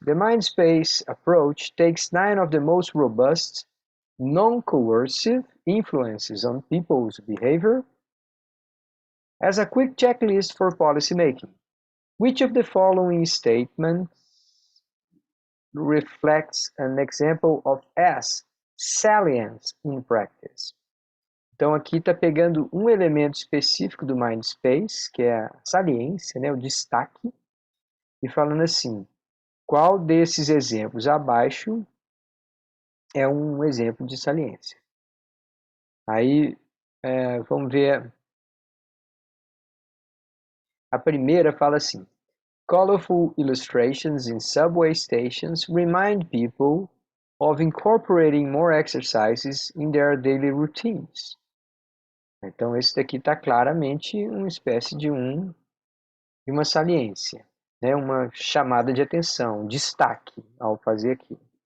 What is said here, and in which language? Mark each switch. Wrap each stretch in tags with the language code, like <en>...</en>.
<en>The Mindspace approach takes 9 of the most robust, non-coercive influences on people's behavior as a quick checklist for policymaking. Which of the following statements reflects an example of S, salience in practice?</en> <pt>Então aqui está pegando um elemento específico do Mindspace, que é a saliência, né, o destaque, e falando assim, qual desses exemplos abaixo é um exemplo de saliência? Aí vamos ver. A primeira fala assim:</pt> <en>colorful illustrations in subway stations remind people of incorporating more exercises in their daily routines.</en> <pt>Então esse daqui está claramente uma espécie de uma saliência, né? Uma chamada de atenção, um destaque ao fazer aquilo.</pt>